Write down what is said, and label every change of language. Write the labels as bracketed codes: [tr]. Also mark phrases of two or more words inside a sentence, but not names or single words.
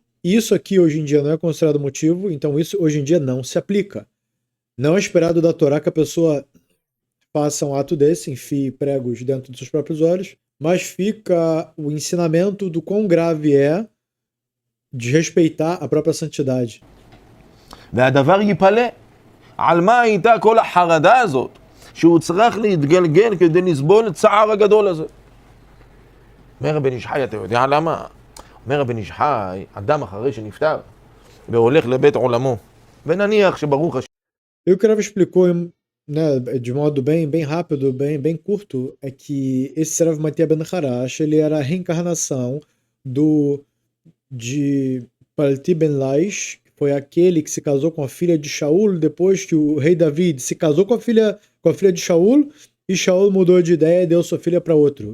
[pt] Isso aqui hoje em dia não é considerado motivo, então isso hoje em dia não se aplica. Não é esperado da Torá que a pessoa faça um ato desse, enfie pregos dentro dos seus próprios olhos, mas fica o ensinamento do quão grave é desrespeitar a própria santidade. [he] והדבר ייפלא. על מה הייתה כל החרדה הזאת, שהוא צריך להתגלגל כדי לסבול את הצער הגדול הזה. אומר רבי נשחי, אתה יודע למה? אומר רבי נשחי, אדם אחרי שנפטר, והולך לבית עולמו, ונניח שברוך השם. [pt] E o que o Rav explicou, né, de modo bem rápido, bem curto, é que esse Rav Matia Ben Harash, ele era a reencarnação de Palti Ben Laish, que foi aquele que se casou com a filha de Shaul, depois que o rei David se casou com a filha de Shaul, e Shaul mudou de ideia e deu sua filha para outro.